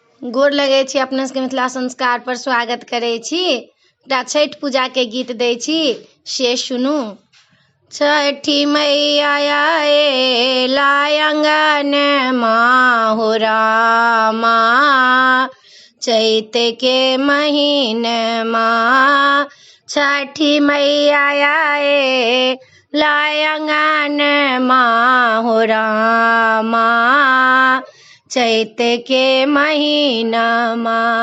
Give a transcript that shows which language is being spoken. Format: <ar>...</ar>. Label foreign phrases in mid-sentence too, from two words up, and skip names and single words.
<mai>गोर लगै छी अपना सबके मिथिला संस्कार पर स्वागत करै छी। एकटा छठ पूजा के गीत दै छी से सुनू। छठी मैया आएला आंगन हो रामा, चैत के महीनमा छठी मैया आएला आंगन हो रामा, चैत के महीनमा</mai>